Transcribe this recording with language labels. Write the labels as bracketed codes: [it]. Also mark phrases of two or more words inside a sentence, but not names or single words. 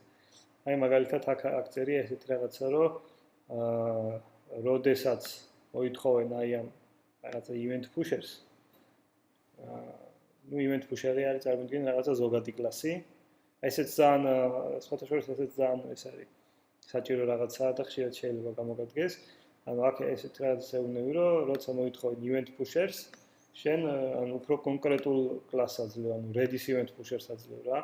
[ka] აი მაგალითად აქ წერია ესეთი რაღაცა, რომ როდესაც მოითხოვენ აი ამ რაღაცა [en] event pushers event pusheri [ka] არის წარმოიდგინე რაღაცა ზოგადი კლასი. ესეც ძალიან სხვათა შორის ესეც ძალიან ეს არის საჭირო რაღაცაა და ხშირად შეიძლება გამოგადგეს. ანუ აქ ესეთ რაღაცას ეუბნები, რომ როცა მოითხოვენ [en] event pushers, [ka] შენ ანუ უფრო კონკრეტულ კლასს აძლევ, ანუ [en] redis event pushers [ka] აძლევ რა.